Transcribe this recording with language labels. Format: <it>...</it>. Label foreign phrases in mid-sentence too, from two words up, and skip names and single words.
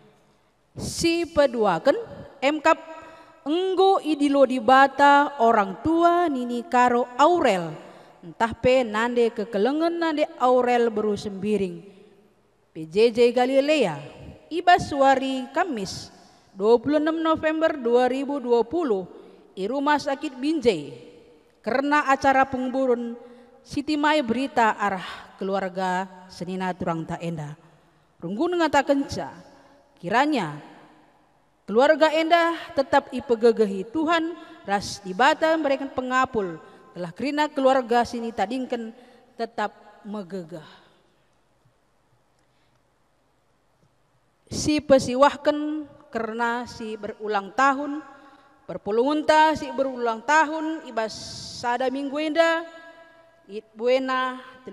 <btx>si peduaken MK enggo idilo di bata orang tua nini karo Aurel entah pe nande kekelengan nande Aurel beru sembiring PJJ Galilea ibas wari Kamis 26 November 2020 i Rumah Sakit Binjai</btx> <id>karena acara penguburan</id> <btx>Siti Mai berita arah keluarga senina turang tak enda runggun ngatakan kenca kiranya keluarga enda tetap ipegegehi Tuhan ras dibata mereka pengapul telah kerina keluarga sini tadingken tetap megegah. Si pesiwahkan karena si berulang tahun perpulungunta si berulang tahun ibas sada minggu enda it buena</btx>